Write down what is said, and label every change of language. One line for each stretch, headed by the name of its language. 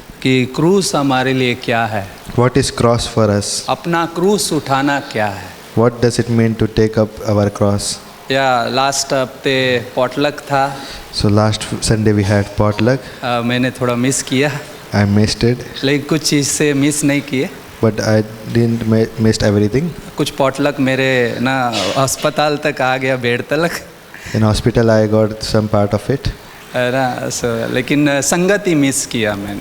Hindi: कि क्रूस हमारे लिए क्या है,
English: What is cross for us?
Hindi: अपना क्रूस उठाना क्या है।
English: What does it mean to take up our cross?
Hindi: या लास्ट हफ्ते पॉटलक था।
English: So last Sunday we had potluck.
Hindi: मैंने थोड़ा मिस किया,
English: I missed it,
Hindi: लेकिन कुछ चीज़ से मिस नहीं किए।
English: but I didn't missed everything.
Hindi: कुछ पॉटलक मेरे ना अस्पताल तक आ गया, बेड तक।
English: In hospital I got some part of it,
Hindi: ना लेकिन संगति मिस किया मैंने।